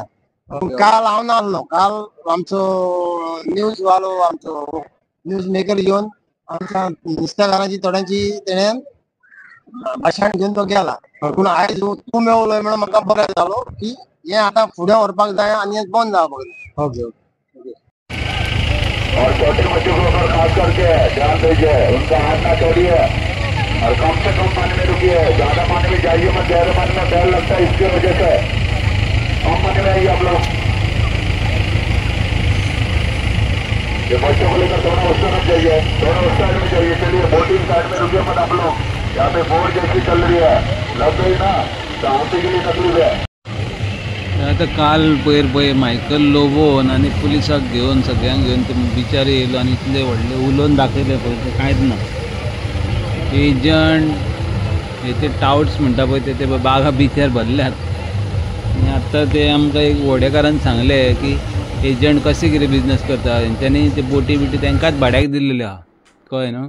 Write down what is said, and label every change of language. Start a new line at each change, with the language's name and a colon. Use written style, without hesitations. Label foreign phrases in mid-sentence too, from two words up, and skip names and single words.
Konkani: काल हांव नासलो काल आमचो न्यूज वालो आमचो
English: news maker
Konkani: येवन आमच्या नुस्तेकारांची थोड्यांची तेणें भाशण घेवन तो गेला। पूण आयज तूं मेवलोय म्हणून म्हाका बरें जालो की हे आतां फुडें व्हरपाक जाय आनी बंद जावपाक जाय। ओके
Hindi: और छोटे बच्चों को ऊपर खास करके ध्यान दीजिए उनका हाथ ना छोड़िए और कम से कम पानी में रुकिए। ज्यादा पानी में जाइए मत। ज्यादा पानी में डर लगता है इसकी वजह से कम पानी में आइए आप लोग। ये बच्चों को लेकर दोनों उस तरफ जाइए दोनों उस साइड में जाइए। चलिए
English: boating side
Hindi: में रुकिए मत आप लोग। यहाँ पे बोट जैसी चल रही है लग गई ना तो आमचे के लिए तकलीफ है।
Konkani: आता काल पयर मायकल लोबोन आणि पुलिसाक घेवन सगळ्यांक घेवन ते बिचार येयलो आणि इतले व्हडले उलोवन दाखयले पळय ते कांयच ना। एजंट हे ते टाउट्स म्हणटा पळय ते बागा बिचार भरल्यात आनी आतां ते आमकां एक वडेकारान सांगले की एजंट कशें कितें बिजनेस करता तेंच्यांनी ते बोटी तांकांच भाड्याक दिल्लेले आहा कळ्ळें न्हू।